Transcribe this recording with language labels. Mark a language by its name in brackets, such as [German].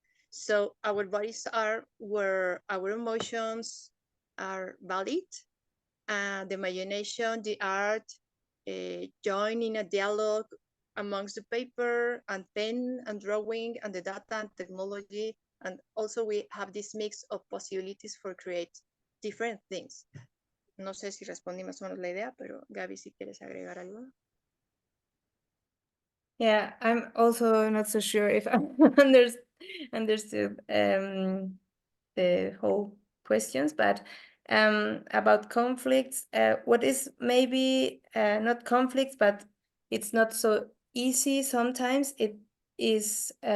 [English] So our bodies are where our emotions are valid, and the imagination, the art, join in a dialogue amongst the paper and pen and drawing and the data and technology. And also we have this mix of possibilities for create different things. [Spanish] No sé si respondí más o menos la idea, pero Gaby, si quieres agregar algo. [English] Yeah, I'm also not so sure if I understood the whole questions, but about conflicts, what is maybe not conflicts, but it's not so easy sometimes, it is